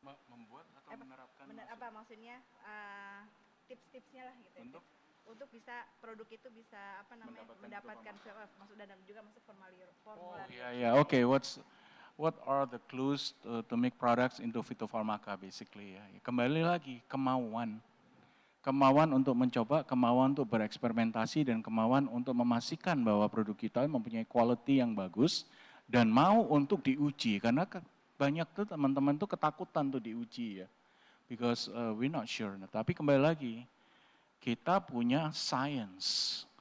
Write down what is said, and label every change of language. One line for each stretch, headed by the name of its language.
Indonesian: Membuat atau menerapkan? Maksudnya tips-tipsnya lah gitu. Untuk bisa produk itu bisa mendapatkan masuk dan juga masuk formularium.
English: Okay. What are the clues to make products into phytopharmaca basically ya.
Indonesian: Kembali lagi kemauan untuk mencoba, kemauan untuk bereksperimentasi dan kemauan untuk memastikan bahwa produk kita mempunyai quality yang bagus dan mau untuk diuji karena banyak tuh teman-teman tuh ketakutan tuh diuji ya.
English: Because we're not sure.
Indonesian: Nah, tapi kembali lagi kita punya science.